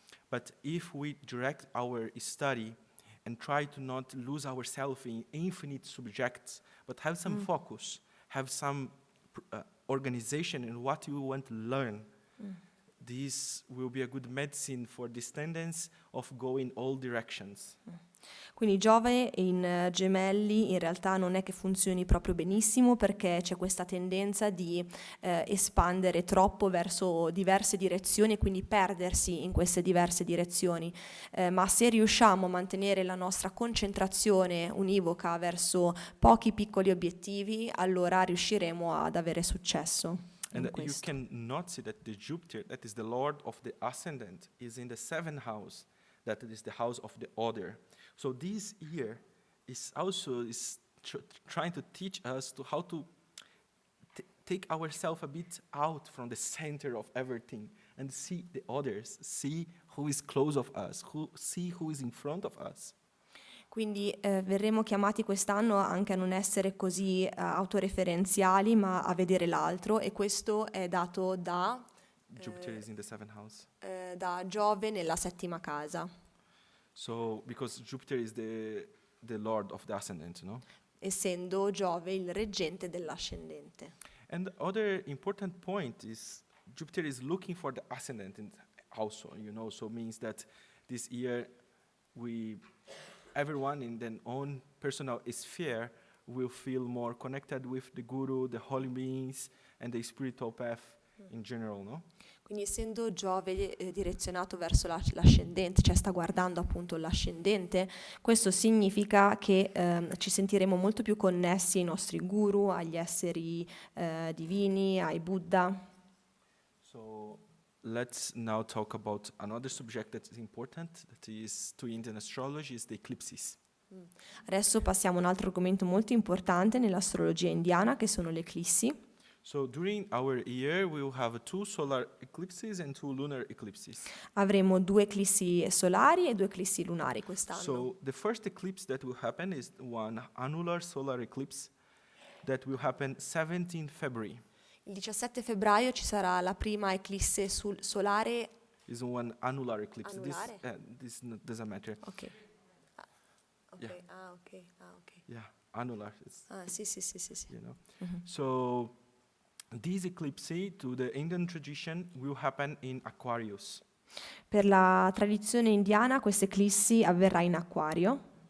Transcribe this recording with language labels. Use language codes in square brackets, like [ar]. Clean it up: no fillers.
[en] But if we direct our study and try to not lose ourselves in infinite subjects, but have some focus, have some organization in what you want to learn, this will be a good medicine for this tendency of going all directions. [it] Quindi Giove in gemelli in realtà non è che funzioni proprio benissimo perché c'è questa tendenza di espandere troppo verso diverse direzioni e quindi perdersi in queste diverse direzioni, ma se riusciamo a mantenere la nostra concentrazione univoca verso pochi piccoli obiettivi, allora riusciremo ad avere successo in [en] And you [it] questo. [en] can not see that the Jupiter, that is the Lord of the ascendant, is in the seventh house, that is the house of the other. So this year is also trying to teach us to how to take ourselves a bit out from the center of everything and see the others, see who is close of us, see who is in front of us. [it] Quindi verremo chiamati quest'anno anche a non essere così autoreferenziali, ma a vedere l'altro, e questo è dato da [en] Jupiter is in the seventh house. [it] da Giove nella settima casa, [en] So, because Jupiter is the Lord of the ascendant, no? [it] essendo Giove il reggente dell'ascendente. [en] And the other important point is Jupiter is looking for the ascendant and also, so means that this year everyone in their own personal sphere will feel more connected with the Guru, the holy beings, and the spiritual path in general, no? [it] Quindi essendo Giove direzionato verso l'ascendente, cioè sta guardando appunto l'ascendente, questo significa che ci sentiremo molto più connessi ai nostri guru, agli esseri divini, ai Buddha. [en] So let's now talk about another subject that is important, that is to Indian astrology, is the eclipses. [it] Adesso passiamo a un altro argomento molto importante nell'astrologia indiana, che sono le eclissi. [en] So during our year, we will have 2 solar eclipses and 2 lunar eclipses. [it] Avremo 2 eclissi solari e 2 eclissi lunari quest'anno. [en] So the first eclipse that will happen is one annular solar eclipse that will happen 17 February. [it] Il 17 febbraio ci sarà la prima eclisse solare. [en] Is one annular eclipse. [it] Anulare? [en] This doesn't matter. Ok. Ok, Yeah. ok. Yeah, annular. It's, [it] Sì. [en] So this eclipse, to the Indian tradition, will happen in Aquarius. [it] Per la tradizione indiana questa eclissi avverrà in Acquario.